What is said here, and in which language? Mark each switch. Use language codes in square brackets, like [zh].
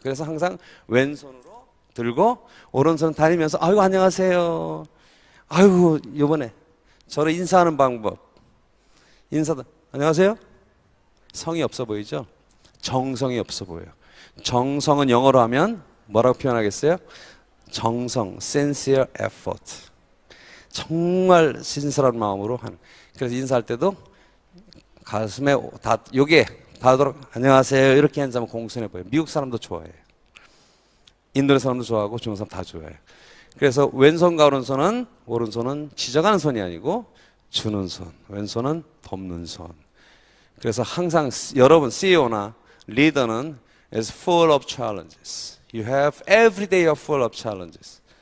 [ko] 그래서 항상 왼손으로 들고 오른손은 다니면서 아이고 안녕하세요. 아이고 요번에 저를 인사하는 방법. 인사도 안녕하세요. 성이 없어 보이죠? 정성이 없어 보여요. 정성은 영어로 하면 뭐라고 표현하겠어요? [en] 정성, sincere effort. [ko] 정말 신선한 마음으로 하는. 그래서 인사할 때도 가슴에 다 요게 닿도록 안녕하세요 이렇게 인사하면 공손해 보여요. 미국 사람도 좋아해요. 인도네시아 사람도 좋아하고 중국 사람 다 좋아해요. 그래서 왼손과 오른손은 지적하는 손이 아니고 주는 손, 왼손은 돕는 손. 그래서 항상 여러분 CEO나 리더는 [en] is full of challenges. You have every day are full of challenges.